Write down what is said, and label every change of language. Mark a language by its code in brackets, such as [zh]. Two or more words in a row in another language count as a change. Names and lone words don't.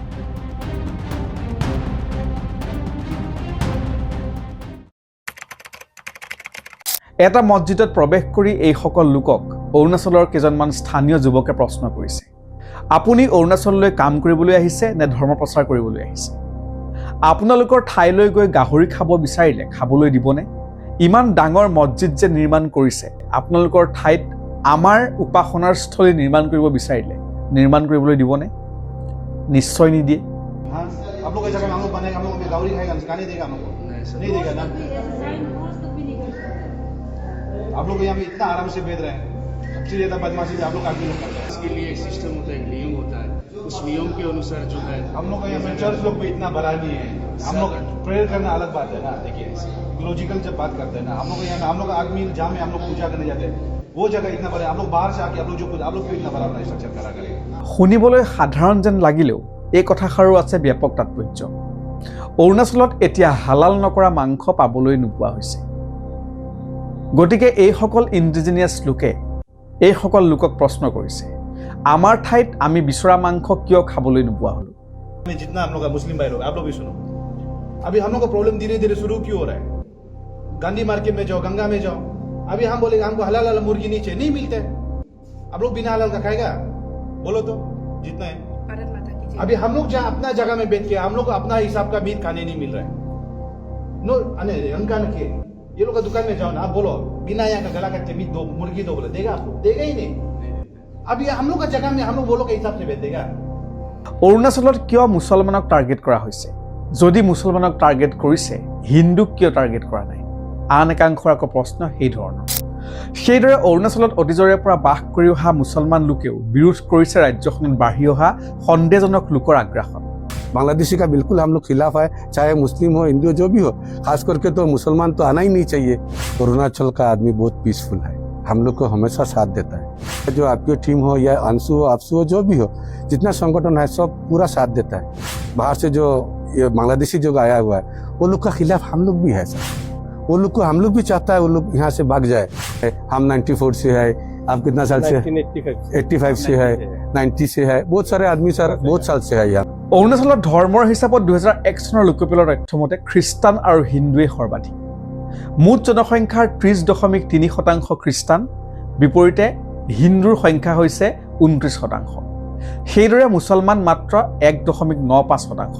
[as] এটা মছজিদত প্ৰৱেশ কৰি এইসকল লোকক অৰুণাচলৰ কেইজনমান স্থানীয় যুৱকে প্ৰশ্ন কৰিছে, আপুনি অৰুণাচললৈ কাম কৰিবলৈ আহিছে নে ধৰ্ম প্ৰচাৰ কৰিবলৈ আহিছে? আপোনালোকৰ ঠাইলৈ গৈ গাহৰি খাব বিচাৰিলে খাবলৈ দিবনে? ইমান ডাঙৰ মছজিদ যে নিৰ্মাণ কৰিছে, আপোনালোকৰ ঠাইত আমাৰ উপাসনাৰ স্থলী নিৰ্মাণ কৰিব বিচাৰিলে নিৰ্মাণ কৰিবলৈ দিবনে? নিশ্চয় নিদিয়ে। [hi] हाँ, आप लोग ऐसा हम लोग बनेगा, हम लोग गावरी खाएगा, खाने देगा हम लोग को? नहीं देगा ना। आप लोग यहाँ पे इतना आराम से बेच रहे हैं, सबसे ज्यादा बदमाशी से आप लोग आदमी लोग करते हैं। इसके लिए एक सिस्टम होता है, एक नियम होता है, उस नियम के अनुसार जो है हम लोग यहाँ पे चर्च लोग भी इतना बड़ा नहीं है। हम लोग प्रेयर करना अलग बात है ना। देखिए लॉजिकल जब बात करते हैं ना, हम लोग यहाँ हम लोग आदमी जहाँ में हम लोग पूजा करने जाते हैं वो जगह इतना बड़ा, आप लोग बाहर से आके आप लोग जो आप लोग क्यों इतना बड़ा अपना स्ट्रक्चर करा करेंगे? [as] শুনিবলৈ সাধাৰণ যেন লাগিলেও এই কথাষাৰো আছে ব্যাপক তাৎপৰ্য। অৰুণাচলত এতিয়া হালাল নকৰা মাংস পাবলৈ নোপোৱা হৈছে। গতিকে এইসকল ইণ্ডিজিনিয়াছ লোকে এইসকল লোকক প্ৰশ্ন কৰিছে, আমাৰ ঠাইত আমি বিচৰা মাংস কিয় খাবলৈ নোপোৱা হলো? [hi] जितना हम लोग का मुस्लिम भाई लोग, आप लोग भी सुनो, अभी हम लोग का प्रॉब्लम धीरे धीरे शुरू क्यों हो रहा है? गांधी मार्केट में जाओ, गंगा में जाओ, अभी हम बोलेंगे हमको हलाल वाला मुर्गी नीचे नहीं मिलता है। आप लोग बिना हलाल का खाएगा? बोलो तो जितना है। अभी हम लोग जहाँ अपना जगह में बैठ के हम लोग को अपना हिसाब का मीट खाने नहीं मिल रहा है। नो अने रंकान के ये लोग का दुकान में जाओ ना, आप बोलो बिना यहाँ का गला कच्चे मीट दो, मुर्गी दो, बोले देगा आपको? देगा ही नहीं। अभी हम लोग का जगह में हम लोग बोलो के हिसाब से बेच देगा। [as] অৰুণাচলত কিয় মুছলমানক টাৰ্গেট কৰা হৈছে? যদি মুছলমানক টাৰ্গেট কৰিছে, হিন্দুক কিয় টাৰ্গেট কৰা নাই? আন একাংশৰ আকৌ প্ৰশ্ন সেই ধৰণৰ। সেইদৰে অৰুণাচলত অতীজৰে পৰা বাস কৰি অহা মুছলমান লোকেও বিৰোধ কৰিছে ৰাজ্যখনত বাঢ়ি অহা সন্দেহজনক লোকৰ আগ্ৰাসন। [hi] बांग्लादेशी का बिल्कुल हम लोग खिलाफ है, चाहे मुस्लिम हो हिंदू हो जो भी हो, खास करके तो मुसलमान तो आना ही नहीं चाहिए। अरुणाचल का आदमी बहुत पीसफुल है, हम लोग को हमेशा साथ देता है। जो आपकी टीम हो या अंशु हो आपसु हो जो भी हो, जितना संगठन है सब पूरा साथ देता है। बाहर से जो ये बांग्लादेशी जो आया हुआ है वो लोग का खिलाफ हम लोग भी है सर। वो लोग को हम लोग भी चाहता है वो लोग यहाँ से भाग जाए। हम 94 से है, आप कितना साल से? 85 से है, 90 से है, बहुत सारे आदमी सर बहुत साल से है यहाँ। [as] অৰুণাচলত ধৰ্মৰ হিচাপত 2001 চনৰ লোকপিয়লৰ তথ্য মতে খ্ৰীষ্টান আৰু হিন্দুৱে সৰ্বাধিক। মুঠ জনসংখ্যাৰ 30.3% খ্ৰীষ্টান, বিপৰীতে হিন্দুৰ সংখ্যা হৈছে 29%। সেইদৰে মুছলমান মাত্ৰ 1.95%।